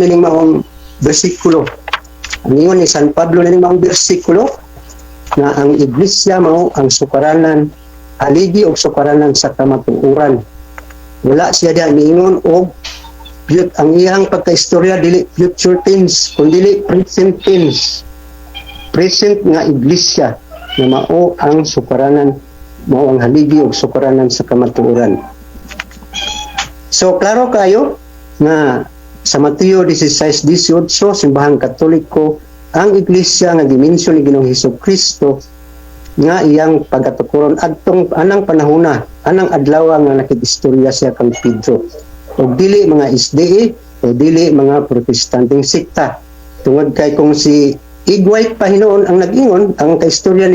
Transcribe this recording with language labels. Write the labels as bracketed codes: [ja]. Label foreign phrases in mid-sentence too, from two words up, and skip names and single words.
[ceb] nining maong bersikulo ang ingon ni San Pablo nining maong bersikulo na ang iglesia mao ang sukaranan haligi og sukaranan sa kamatuoran wala siya diya niingon og ang iyang pagkaistorya dili [en] future tense [ceb] kundi [en] present tense present [ceb] nga iglesia na mao ang sukaranan mao ang haligi og sukaranan sa kamatuoran. So klaro kayo na sa Mateo 16:18 simbahang Katoliko ang iglesia nga dimensyon ni Ginoong Hesukristo nga iyang pagkatukuron adtong anang panahona anang adlaw nga nakikistorya siya kang Pedro og dili mga SDA o dili mga protestanteng sekta tungod kay kung si Igway pa hinoon ang nag-ingon ang kaistorya ni